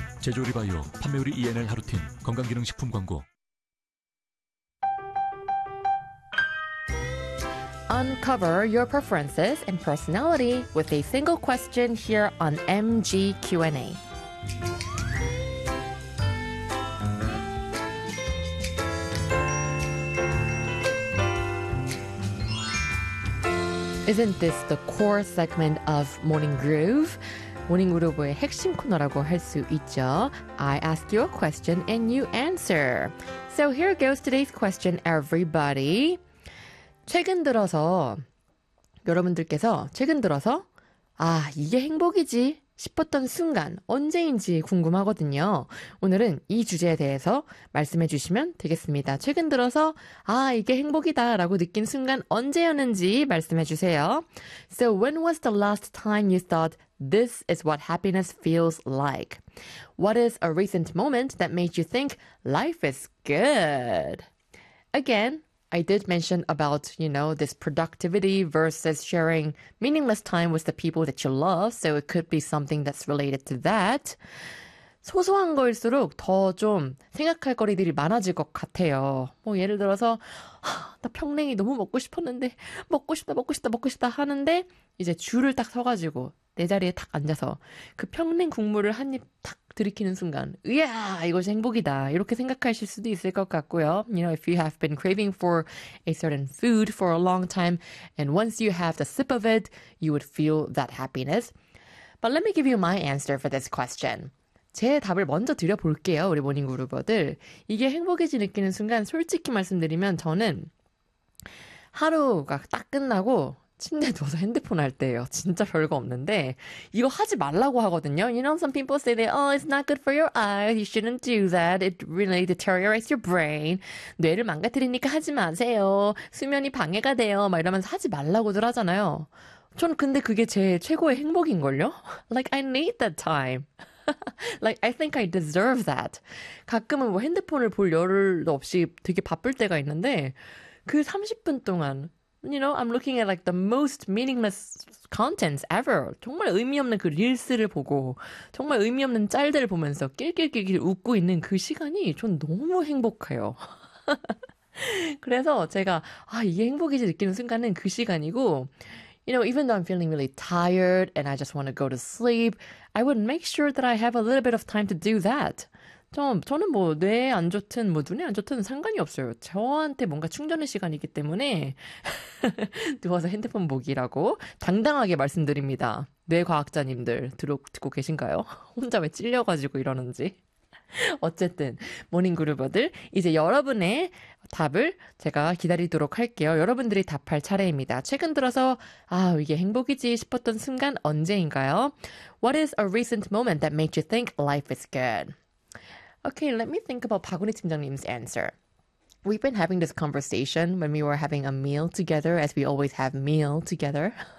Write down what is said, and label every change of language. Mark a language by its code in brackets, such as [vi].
[ko] 제조리 바이오 판매우리 ENL 하루틴 건강기능식품 광고. [en] Uncover your preferences and personality with a single question here on MG Q&A. Isn't this the core segment of Morning Groove? [ko] 모닝 그루브의 핵심 코너라고 할 수 있죠. [en] I ask you a question and you answer. So here goes today's question, everybody. [ko] 최근 들어서, 여러분들께서 최근 들어서 아, 이게 행복이지 싶었던 순간 언제인지 궁금하거든요. 오늘은 이 주제에 대해서 말씀해 주시면 되겠습니다. 최근 들어서 아, 이게 행복이다 라고 느낀 순간 언제였는지 말씀해 주세요. [en] So when was the last time you thought this is what happiness feels like? What is a recent moment that made you think life is good? Again, I did mention about, you know, this productivity versus sharing meaningless time with the people that you love. So it could be something that's related to that. [ko] 소소한 거일수록 더 좀 생각할 거리들이 많아질 것 같아요. 뭐 예를 들어서 나 평냉이 너무 먹고 싶었는데 먹고 싶다 먹고 싶다 먹고 싶다 하는데 이제 줄을 딱 서가지고 내 자리에 딱 앉아서 그 평냉 국물을 한 입 딱 들이키는 순간 이야 이것이 행복이다 이렇게 생각하실 수도 있을 것 같고요. [en] You know, if you have been craving for a certain food for a long time and once you have the sip of it, you would feel that happiness. But let me give you my answer for this question. [ko] 제 답을 먼저 드려볼게요, 우리 모닝 그루버들. 이게 행복이지 느끼는 순간 솔직히 말씀드리면 저는 하루가 딱 끝나고 침대 누워서 핸드폰 할 때예요. 진짜 별거 없는데 이거 하지 말라고 하거든요. [en] You know, some people say that, oh, it's not good for your eyes. You shouldn't do that. It really deteriorates your brain. [ko] 뇌를 망가뜨리니까 하지 마세요. 수면이 방해가 돼요. 막 이러면서 하지 말라고들 하잖아요. 전 근데 그게 제 최고의 행복인걸요? [en] Like, I need that time. Like, I think I deserve that. [ko] 가끔은 뭐 핸드폰을 볼 여유도 없이 되게 바쁠 때가 있는데 그 30분 동안 [en] You know, I'm looking at like the most meaningless contents ever. [ko] 정말 의미 없는 그 릴스를 보고 정말 의미 없는 짤들을 보면서 낄낄낄낄 웃고 있는 그 시간이 전 너무 행복해요. 그래서 제가 아, 이게 행복이지 느끼는 순간은 그 시간이고 [en] You know, even though I'm feeling really tired and I just want to go to sleep, I would make sure that I have a little bit of time to do that. [ko] 저는 뭐 뇌에 안 좋든 뭐 눈에 안 좋든 상관이 없어요. 저한테 뭔가 충전의 시간이기 때문에 누워서 핸드폰 보기라고 당당하게 말씀드립니다. 뇌과학자님들 듣고 계신가요? 혼자 왜 찔려가지고 이러는지. 어쨌든 모닝그루버들 이제 여러분의 답을 제가 기다리도록 할게요. 여러분들이 답할 차례입니다. 최근 들어서 아 이게 행복이지 싶었던 순간 언제인가요? [en] What is a recent moment that made you think life is good? Okay, let me think about 박은희 팀장님's answer. We've been having this conversation when we were having a meal together, as we always have meal together.